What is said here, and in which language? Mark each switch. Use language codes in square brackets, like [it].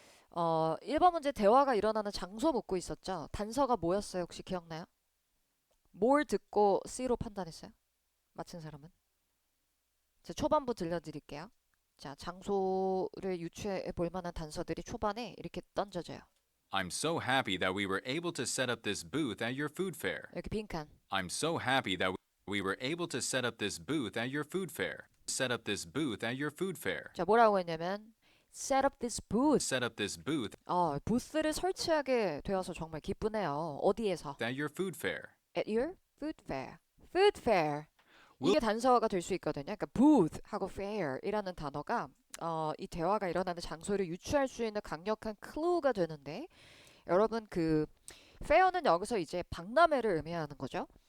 [ko] 1번 문제 대화가 일어나는 장소 묻고 있었죠. 단서가 뭐였어요? 혹시 기억나요? 뭘 듣고 C로 판단했어요? 맞힌 사람은? 자, 초반부 들려드릴게요. 자, 장소를 유추해 볼 만한 단서들이 초반에 이렇게 던져져요. [en] I'm so happy that we were able to set up this booth at your food fair. [ko] 여기 빈칸. [en] I'm so happy that we were able to set up this booth at your food fair. Set up this booth at your food fair. [ko] 자, 뭐라고 했냐면 [en] set up this booth. Set up this booth [ko] 부스를 설치하게 되어서 정말 기쁘네요. 어디에서? [en] at your food fair. At your food fair. Food fair. Will- [ko] 이게 단서가 될 수 있거든요. 그러니까 booth하고 fair이라는 단어가 이 대화가 일어나는 장소를 유추할 수 있는 강력한 클루가 되는데 여러분 그 fair는 여기서 이제 박람회를 의미하는 거죠.